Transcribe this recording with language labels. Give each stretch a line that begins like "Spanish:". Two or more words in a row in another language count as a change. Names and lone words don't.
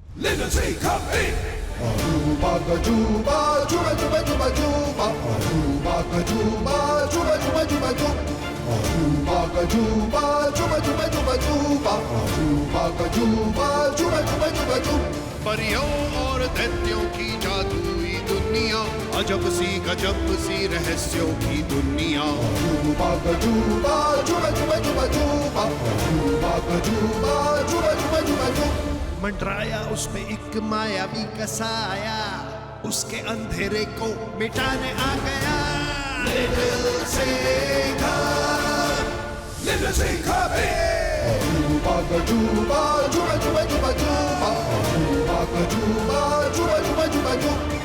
English: Little Singam, hey! Aruba Gajuba, Juba Juba Juba Juba. Aruba Gajuba, Juba Juba Juba Juba. Aruba Gajuba, Juba Juba Juba Juba. Aruba Gajuba, Juba Juba Juba Juba.
Hindi: परियों और दैत्यों की जादुई दुनिया, अजब सी रहस्यों की दुनिया। Aruba Gajuba, Juba Juba Juba Juba. Aruba Gajuba, Juba Juba Juba Juba. मंडराया उसमें एक मायावी कसाया, उसके अंधेरे को मिटाने आ गया।
English: Little Singam, Little Singam, hey! Aruba Gajuba, Juba Juba Juba Juba. Aruba Gajuba, Juba Juba Juba Juba.